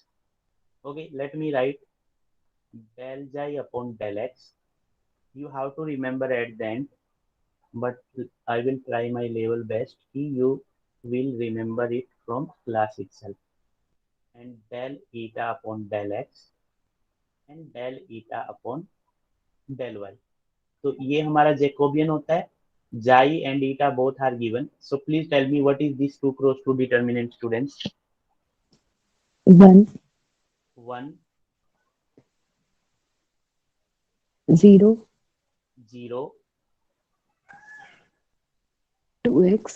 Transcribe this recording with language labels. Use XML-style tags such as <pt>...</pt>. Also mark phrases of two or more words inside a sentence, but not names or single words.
<en>Okay, let me write del xi upon del x. You have to remember at the end, but I will try my level best. You will remember it from class itself. And del eta upon del x and del eta upon del y.</en> <hi>तो ये हमारा जैकोबियन होता है.</hi> <en>Xi and eta both are given. So please tell me what is this 2 cross 2 determinant, students? 1, 1, 0, 0, 2x,</en>